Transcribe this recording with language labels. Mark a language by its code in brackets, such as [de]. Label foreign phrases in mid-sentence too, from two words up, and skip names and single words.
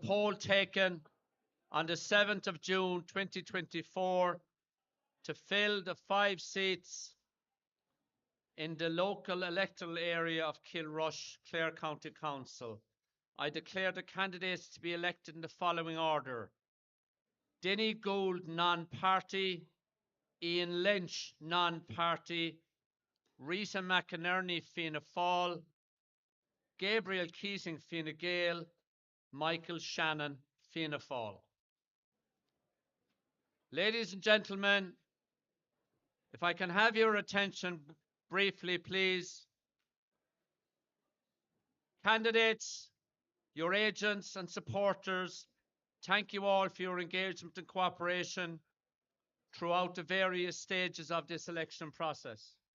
[en] poll taken on the 7th of June 2024 to fill the 5 seats in the local electoral area of Kilrush, Clare County Council. I declare the candidates to be elected in the following order: Denny Gould, non-party; Ian Lynch, non-party; Rita McInerney, Fianna Fáil; Gabriel Keating, Fine Gael; Michael Shannon, Fianna Fáil. Ladies and gentlemen, if I can have your attention briefly, please. Candidates, your agents and supporters, thank you all for your engagement and cooperation throughout the various stages of this election process.